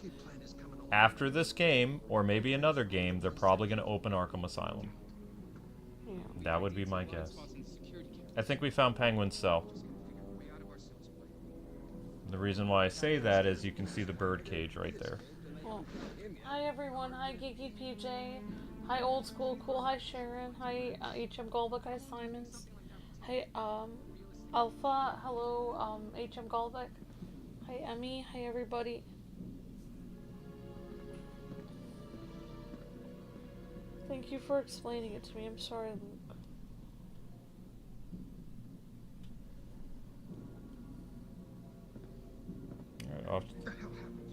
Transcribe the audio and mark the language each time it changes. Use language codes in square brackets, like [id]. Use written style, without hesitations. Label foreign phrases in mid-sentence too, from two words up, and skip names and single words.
[en] After this game, or maybe another game, they're probably going to open Arkham Asylum. Yeah. That would be my guess. I think we found Penguin's cell. The reason why I say that is you can see the bird cage right there. Well, hi everyone. Hi Geeky PJ. Hi Old School Cool. Hi Sharon. Hi HM Golbeck. Hi Simons. Hi Alpha. Hello HM Golbeck. Hi Emmy. Hi everybody. Thank you for explaining it to me. I'm sorry, Luke. What the hell happened?